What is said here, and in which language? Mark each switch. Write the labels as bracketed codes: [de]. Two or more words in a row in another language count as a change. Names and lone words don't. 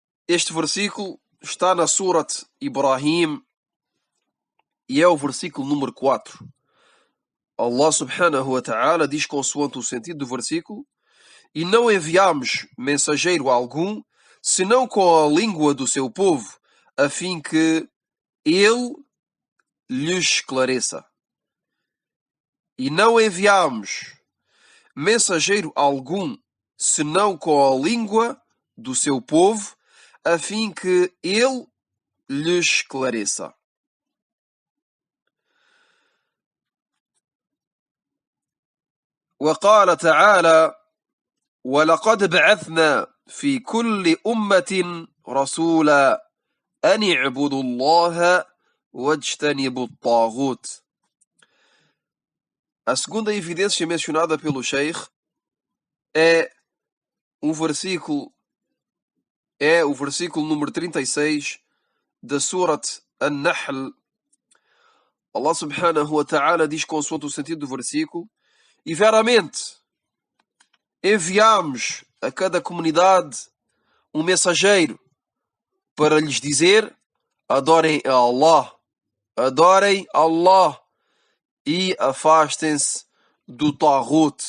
[pt] Este versículo está na Surat Ibrahim e é o versículo número 4. Allah [ar] سبحانه وتعالى [pt] diz consoante o sentido do versículo: e não enviamos mensageiro algum, senão com a língua do seu povo, a fim que ele lhes esclareça. E não enviamos mensageiro algum, senão com a língua do seu povo, a fim que ele lhes esclareça. [ar] وقال تعالى: ولقد بعثنا في كل أمة رسولا أن اعبدوا الله واجتنبوا الطاغوت. [pt] A segunda evidência mencionada pelo Sheikh é o versículo número 36 da Surat An-Nahl. Allah [ar] سبحانه وتعالى [pt] diz consoante o sentido do versículo: e veramente enviamos a cada comunidade um mensageiro para lhes dizer: adorem Allah e afastem-se do Taghut.